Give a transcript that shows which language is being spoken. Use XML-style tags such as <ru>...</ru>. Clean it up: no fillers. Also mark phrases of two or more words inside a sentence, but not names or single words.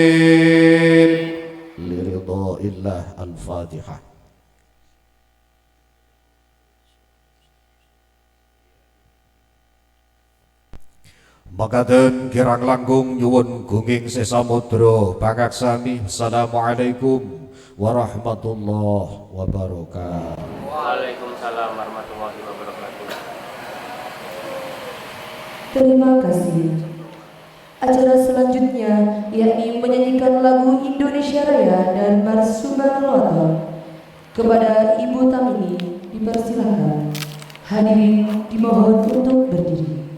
<ar>لرضاء الله. الفاتحة.</ar> <jv>Makaten kirang langkung nyuwun gunging sesamudra pangaksami.</jv> <ar>السلام عليكم ورحمة الله وبركاته. وعليكم السلام ورحمة الله وبركاته.</ar> <id>Terima kasih. Acara selanjutnya yakni menyanyikan lagu Indonesia Raya dan Mars Subhanallah. Kepada Ibu Tamimi dipersilakan. Hadirin dimohon untuk berdiri.</id>